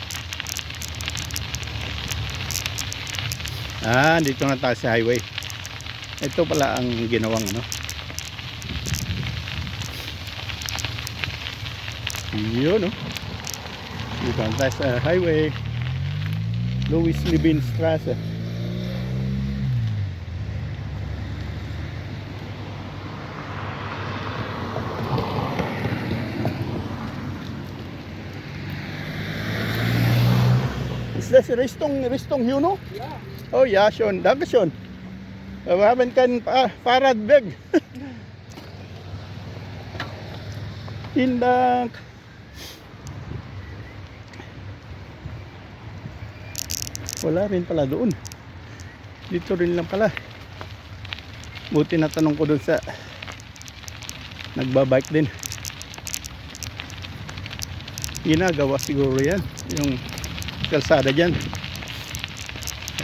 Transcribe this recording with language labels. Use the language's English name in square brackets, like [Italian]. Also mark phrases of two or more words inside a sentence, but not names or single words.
[Filipino] Dito na tayo sa highway. Ito pala ang ginawang ano. Yun, no? Dito na tayo sa highway. Louis Libin Strasse. [English] Is this Richtung Juno? [German] Ja. Oh ja, schon. Dankeschön. Wir haben kein Fahrradweg. Vielen Dank. [Filipino] Wala rin pala doon. Dito rin lang pala. Buti na tanong ko doon sa nagbabike din. Ginagawa siguro yan. Yung kalsada dyan.